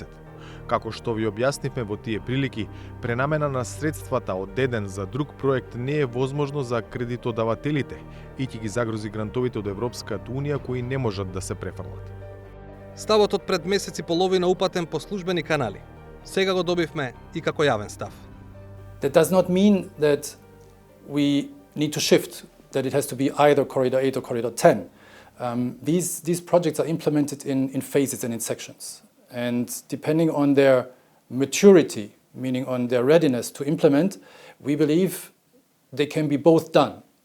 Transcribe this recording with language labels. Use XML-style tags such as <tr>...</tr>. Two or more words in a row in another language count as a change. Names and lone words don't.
<mk>Како што ви објаснивме во тие прилики, пренамена на средствата од еден за друг проект не е возможно за кредитодавателите и ќе ги загрози грантовите од Европската Унија кои не можат да се префрлат. Ставот од пред месец и половина упатен по службени канали. Сега го добивме и како јавен став.</mk> <en>That does not mean that we need to shift, that it has to be either Corridor 8 or Corridor 10. These projects are implemented in phases and in sections. And depending on their maturity, meaning on their readiness to implement, we believe they can be both done.</en>